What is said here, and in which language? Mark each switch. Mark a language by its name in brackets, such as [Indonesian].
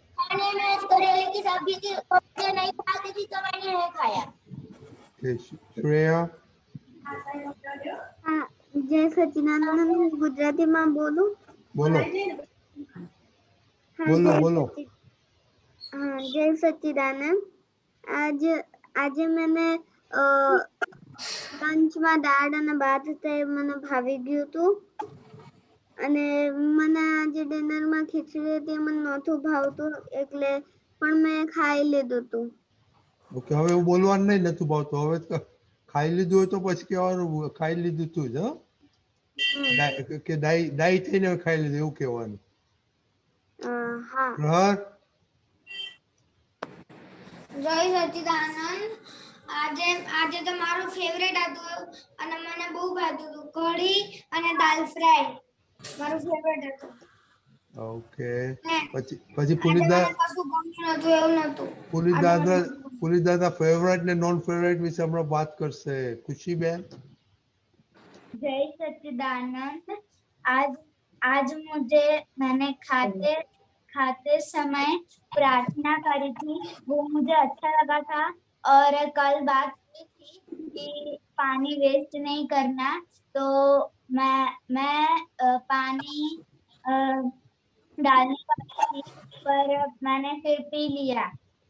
[Hindi] खाने में करेले की सब्जी थी, मुझे नहीं खाती थी तो मैंने नहीं खाया। ओके श्रेया। हाँ, जय सच्चिदानंद, [Gujarati] હું ગુજરાતીમાં બોલું? [Hindi] बोलो हाँ, बोलो जय बोलो। सच्चि हाँ, जय सच्चिदानंद। [Gujarati] आज આજે મને લંચમાં દાળ અને ભાત હતા, એ મને ભાવી ગયું હતું. અને મને આજે ડિનરમાં ખીચડી હતી, એ મને નહોતું ભાવતું, એટલે પણ મેં ખાઈ લીધું હતું. ઓકે હવે એવું બોલવાનું નહીં નતું ભાવતું, હવે તો ખાઈ લીધું હોય તો પછી કહેવાનું ખાઈ લીધું તું જ, હા? કે દાઈ થઈને ખાઈ લીધું એવું કહેવાનું. હા. પ્રહર. જય સચ્ચિદાનંદ, આજે આજે તો મારું ફેવરેટ હતું અને મને બહુ ભાવતું હતું. કઢી અને દાલ ફ્રાય મારું ફેવરેટ હતું. ઓકે ને પછી આજે મને કશું ગમ્યું નતું, એવું નતું. પુલિત દાદા ફેવરેટ ને નોન ફેવરેટ વિશે હમણાં વાત કરશે. ખુશીબેન. [Hindi] जय सच्चिदानंद, आज आज मैंने खाते समय प्रार्थना करी थी, वो मुझे अच्छा लगा था। और कल बात हुई थी कि पानी वेस्ट नहीं करना, तो मैं पानी डालने वाली थी, पर मैंने फिर पी लिया।